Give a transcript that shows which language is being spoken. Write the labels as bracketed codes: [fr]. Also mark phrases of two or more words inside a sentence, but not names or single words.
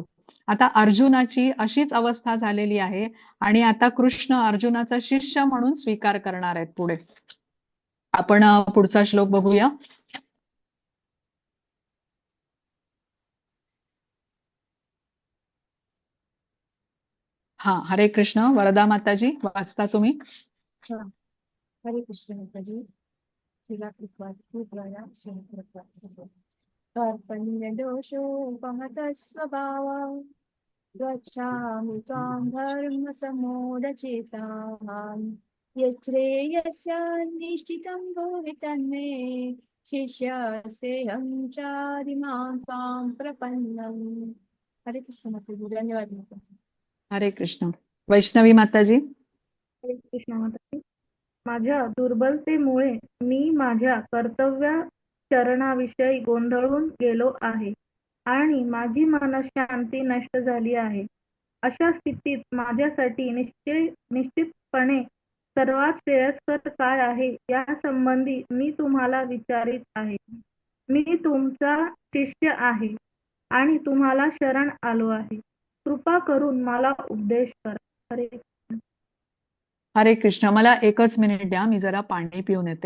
[mr] आता अर्जुनाची अशीच अवस्था झालेली आहे आणि आता कृष्ण अर्जुनाचा शिष्य म्हणून स्वीकार करणार आहेत पुढे. आपण पुढचा श्लोक बघूया. हा, हरे कृष्ण. वरदा माताजी, वाचता तुम्ही? हा. हरे कृष्ण माताजी. [sa] श्रीला कृपया कर्पण्य दोषोपहत स्वभाव गच्छामि त्वां धर्म समोदचेताः यच्छ्रेयस्य निश्चितं भूरि तन्मे शिष्यस्तेऽहं चारिमां त्वां प्रपन्नम्. [mr] हरे कृष्ण माताजी. धन्यवाद माताजी. हरे कृष्ण. वैष्णवी माताजी. हरे कृष्ण माताजी. माझ्या दुर्बलतेमुळे मी माझ्या कर्तव्य चरणाविषयी गोंधळून गेलो आहे आणि माझी मनःशांती नष्ट झाली आहे. अशा स्थितीत माझ्यासाठी निश्चितपणे सर्वात श्रेयस्कर काय आहे या संबंधी मी तुम्हाला विचारित आहे. मी तुमचा शिष्य आहे आणि तुम्हाला शरण आलो आहे. कृपा करून मला उपदेश करा. हरे हरे कृष्ण. मला एकच मिनिट द्या, मी जरा पाणी पिऊन येते.